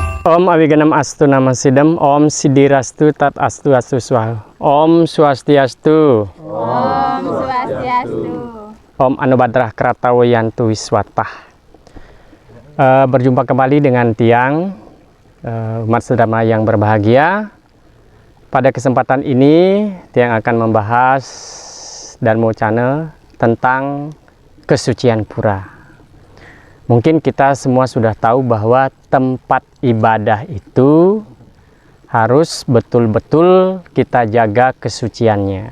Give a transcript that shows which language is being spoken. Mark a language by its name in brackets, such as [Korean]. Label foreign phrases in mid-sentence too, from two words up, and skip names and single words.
[Sanskrit] ॐ अविघ्नम् अस्तु नमः सिद्धम्, ॐ सिद्धिरस्तु तत् अस्तु अस्तु स्वाहा, ॐ स्वस्त्यस्तु, ॐ स्वस्त्यस्तु, ॐ आ नो भद्राः क्रतवो यन्तु विश्वतः. [Indonesian] Berjumpa kembali dengan Tiang, umat sedama yang berbahagia. Pada kesempatan ini Tiang akan membahas Dharma Channel tentang kesucian pura. Mungkin kita semua sudah tahu bahwa tempat ibadah itu harus betul-betul kita jaga kesuciannya.